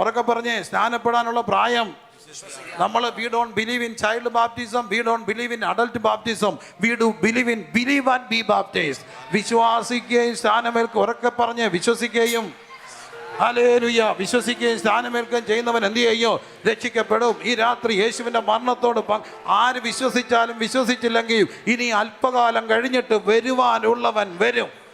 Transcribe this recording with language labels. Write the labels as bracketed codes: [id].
[ml] ഉറക്കെ പറഞ്ഞേ, സ്നാനപ്പെടാനുള്ള പ്രായം. [en] we don't believe in child baptism, we don't believe in adult baptism, we do believe and be baptized. [ml] വിശ്വാസിക്കുകയും സ്നാനമേൽക്കുക. ഉറക്കെ പറഞ്ഞ്, വിശ്വസിക്കുകയും ഹല്ലേലൂയ വിശ്വസിക്കുകയും സ്നാനമേൽക്കുകയും ചെയ്യുന്നവൻ എന്ത് ചെയ്യോ? രക്ഷിക്കപ്പെടും. ഈ രാത്രി യേശുവിൻ്റെ മരണത്തോട് ആര് വിശ്വസിച്ചാലും വിശ്വസിച്ചില്ലെങ്കിൽ ഇനി അല്പകാലം കഴിഞ്ഞിട്ട് വരുവാനുള്ളവൻ വരും.